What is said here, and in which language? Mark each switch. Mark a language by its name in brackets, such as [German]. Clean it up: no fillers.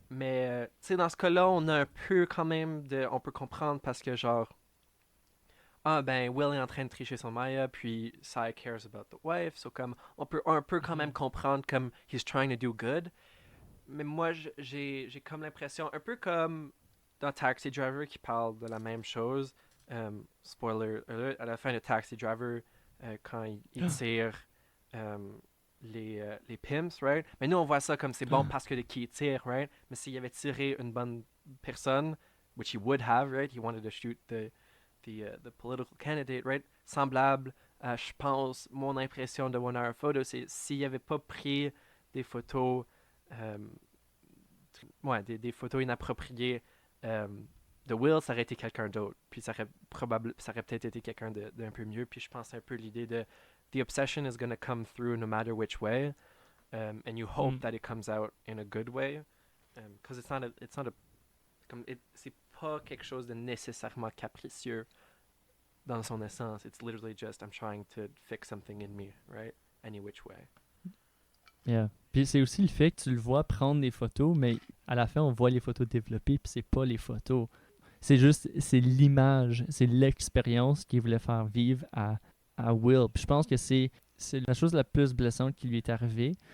[French] Mais, tu sais, dans ce cas-là, on a un peu quand même de. On peut comprendre parce que, genre, ah ben, Will est en train de tricher sur Maya, puis [English] Sai cares about the wife, [French] so comme, on peut quand même Mhm. comprendre comme [English] he's trying to do good. [French] Mais moi, j'ai comme l'impression, un peu comme dans Taxi Driver qui parle de la même chose. Spoiler alert, à la fin de Taxi Driver, quand il tire euh, les pimps, right? Mais nous, on voit ça comme c'est bon parce que qui tire, right? Mais s'il avait tiré une bonne personne, [English] which he would have, right? He wanted to shoot the political candidate, right? [French] Semblable à, je pense, mon impression de One Hour Photo, c'est s'il avait pas pris des photos, euh, ouais, des photos inappropriées euh, de Will, ça aurait été quelqu'un d'autre. Puis ça aurait peut-être été quelqu'un d'un peu mieux. Puis je pense un peu l'idée de [English] the obsession is going to come through no matter which way, and you hope that it comes out in a good way, because it's not a, [French] c'est pas quelque chose de nécessairement capricieux dans son essence. [English] It's literally just I'm trying to fix something in me, right? Any which way. Yeah. [French] Puis c'est aussi le fait que tu le vois prendre des photos, mais à la fin, on voit les photos développées, puis c'est pas les photos. C'est juste, c'est l'image, c'est l'expérience qu'il voulait faire vivre à Will. Puis je pense que c'est la chose la plus blessante qui lui est arrivée.